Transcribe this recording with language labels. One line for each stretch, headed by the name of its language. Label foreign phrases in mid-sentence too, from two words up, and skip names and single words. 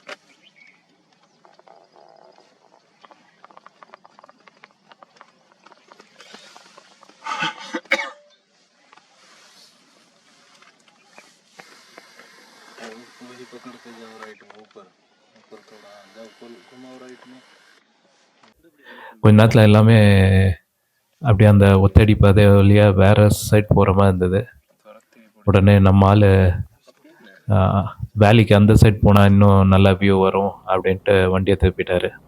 Hindi: वही पकड़ के जाओ राइट में, ऊपर थोड़ा जाओ, घुमाओ राइट में.
Tamil: கொஞ்ச நேரத்தில் எல்லாமே அப்படியே அந்த ஒத்தடி பாதை வழியாக வேறு சைட் போகிற மாதிரி இருந்தது. உடனே நம்ம ஆள் வேலிக்கு அந்த சைட் போனால் இன்னும் நல்ல வியூ வரும் அப்படின்ட்டு வண்டியை திருப்பிட்டார்.